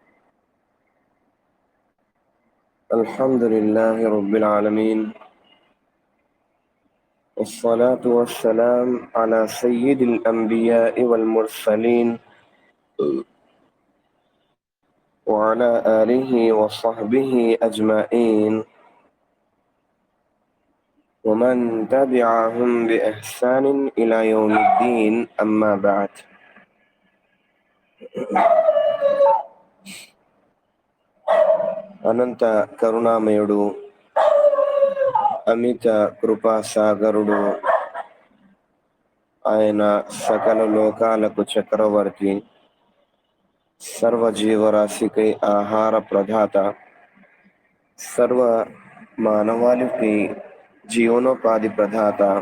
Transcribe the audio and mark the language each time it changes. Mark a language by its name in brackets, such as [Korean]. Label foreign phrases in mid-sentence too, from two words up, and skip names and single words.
[Arabic] الحمد لله رب العالمين، والصلاة والسلام على سيد الأنبياء والمرسلين وعلى آله وصحبه أجمعين ومن تبعهم بإحسان إلى يوم الدين، أما بعد. [Telugu] అనంత కరుణామయుడు, అమిత కృపాసాగరుడు, ఆయన సకల లోకాలకు చక్రవర్తి, సర్వజీవరాశికై ఆహార ప్రదాత, సర్వ మానవాళికి జీవనోపాధి ప్రదాత,